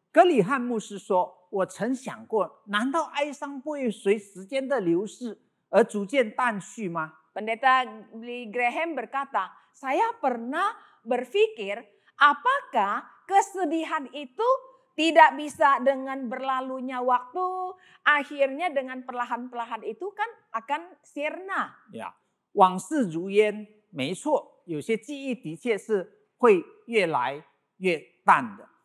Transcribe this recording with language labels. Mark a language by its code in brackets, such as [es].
[zh] 格里汉牧师说：“我曾想过，难道哀伤不会随时间的流逝而逐渐淡去吗？ [id] Pendeta Billy Graham berkata, saya pernah berpikir apakah kesedihan itu tidak bisa dengan berlalunya waktu, akhirnya dengan perlahan-perlahan itu kan akan sirna. [zh] 呀，往事如烟，没错，有些记忆的确是会越来越淡的。